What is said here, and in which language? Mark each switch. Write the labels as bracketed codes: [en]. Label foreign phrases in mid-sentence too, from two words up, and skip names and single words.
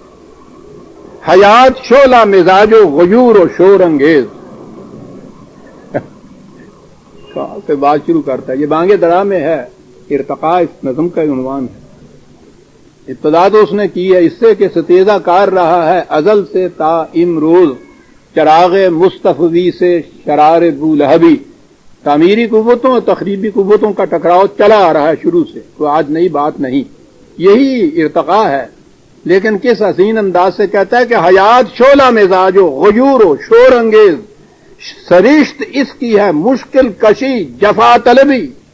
[ur] حیات شعلہ مزاج و غیور و شور انگیز. کہاں سے بات شروع کرتا ہے؟ یہ بانگ درا میں ہے. ارتقاء اس نظم کا عنوان ہے. ابتدا تو اس نے کی ہے اس سے کہ ستیزہ کار رہا ہے ازل سے تا امروز، چراغ مصطفی سے شرار بولہبی. تعمیری قوتوں اور تخریبی قوتوں کا ٹکراؤ چلا آ رہا ہے شروع سے، کوئی آج نئی بات نہیں. یہی ارتقاء ہے. لیکن کس حسین انداز سے کہتا ہے کہ حیات شعلہ مزاج و غیور و شور انگیز. سرشت اس کی ہے مشکل کشی جفا طلبی.